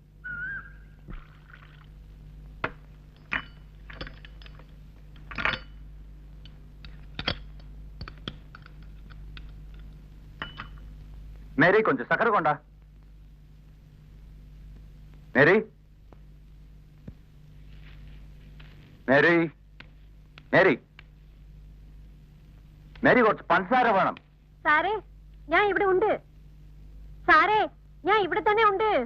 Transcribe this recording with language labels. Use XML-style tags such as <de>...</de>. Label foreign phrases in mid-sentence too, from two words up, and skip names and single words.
<ta>மேரி, கொஞ்சம் சக்கரை கொண்டா. மேரி, மேரி, மேரி, மேரி,</ta> <ml>കുറച്ച് പഞ്ചസാര വേണം. സാറേ, ഞാൻ ഇവിടെ ഉണ്ട്. സാറേ, ഞാൻ ഇവിടെ തന്നെ ഉണ്ട്.</ml>